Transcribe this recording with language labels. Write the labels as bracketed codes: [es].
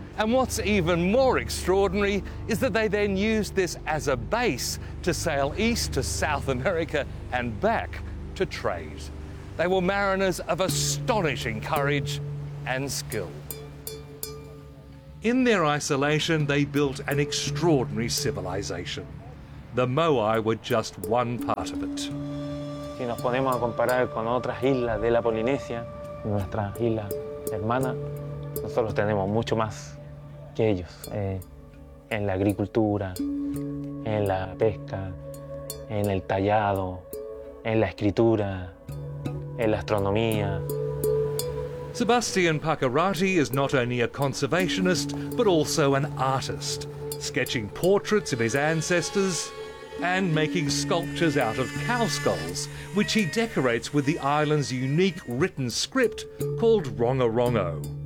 [en] And what's even more extraordinary is that they then used this as a base to sail east to South America and back to trade. They were mariners of astonishing courage and skill. In their isolation, they built an extraordinary civilization. the Moai were just one part of it. [es] Si nos ponemos a comparar con otras islas de la Polinesia, nuestra isla hermana, nosotros tenemos mucho más que ellos en la agricultura, en la pesca, en el tallado, en la escritura, en la astronomía. [en] Sebastian Pacarati is not only a conservationist, but also an artist, sketching portraits of his ancestors and making sculptures out of cow skulls, which he decorates with the island's unique written script called Rongorongo.